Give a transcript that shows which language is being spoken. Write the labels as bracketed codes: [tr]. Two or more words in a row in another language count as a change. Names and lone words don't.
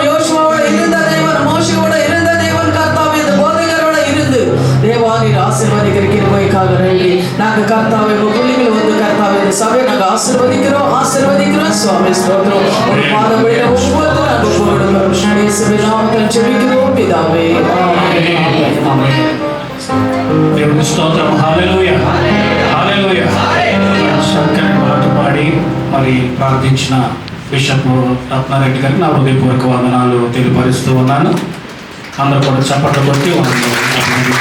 [ta] யோசுவாவோட இருந்த தேவன், மோசேயோட இருந்த தேவன் கர்த்தாவே இந்த போதகரோட இருந்து தேவானின் ஆசீர்வதிக்கிற கிருபைக்காக நன்றி. நாங்க கர்த்தாவே பிள்ளைகள் வந்து கர்த்தாவே இந்த சபையை நாங்க ஆசீர்வதிக்கிறோம் சுவாமி ஸ்தோத்திரம். ஒரு பாதபடியில ஒவ்வொருத்தரும் நாங்க போடுகிறோம். இயேசுவின் நாமத்தில் ஜெபிக்கிறோம் பிதாவே. [te] దేవుని స్తోత్రం. హల్లెలూయా హల్లెలూయా. చక్కని పాట పాడి మరి ప్రార్థించిన బిషప్ రత్నారెడ్డి గారికి నా హృదయపూర్వక వందనాలు తెలియపరుస్తూ ఉన్నాను. అందరూ కూడా చప్పట్లు కొట్టి అభినందిద్దాం.